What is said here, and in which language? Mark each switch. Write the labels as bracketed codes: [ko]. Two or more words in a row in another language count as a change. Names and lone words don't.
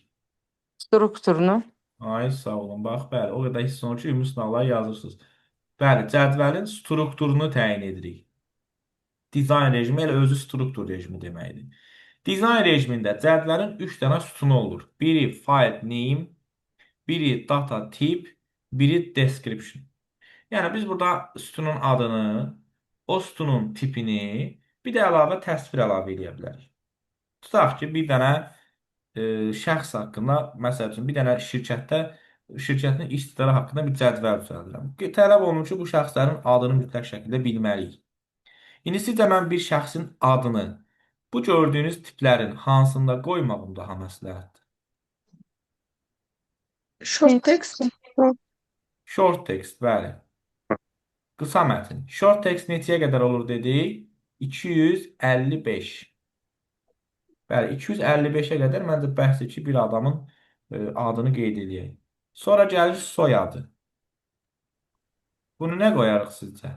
[az] Strukturunu. Ay, sağ olun. Bax, bəli, o qədər hiss olunur ki, ümumi sınaqlar yazırsınız. Bəli, cədvəlin strukturunu təyin edirik. Dizayn rejimi elə özü struktur rejimi deməkdir. Dizayn rejimində cədvəlin 3 dənə sütunu olur. [en] Biri file name, [az] biri data tip, biri description. Yəni biz burada sütunun adını, o sütunun tipini, bir də əlavə təsvir əlavə edə bilərik. Tutaq ki, bir dənə şəxs haqqında, məsəl üçün, bir dənə şirkətin işçiləri haqqında bir cədvəl düzəldirəm. Tələb olunur ki, bu şəxslərin adını mütləq şəkildə bilməliyik. İndi sizcə mən bir şəxsin adını bu gördüyünüz tiplərin hansında qoymağım daha məsləhətdir? [en] Short text. Short text, [az] bəli. Qısa mətn. [en] Short text [az] neçəyə qədər olur dedik? 255. Bəli, 255-ə qədər məncə bəhsdir ki, bir adamın adını qeyd edək. Sonra gəlir soyadı. Bunu nə qoyarıq sizcə?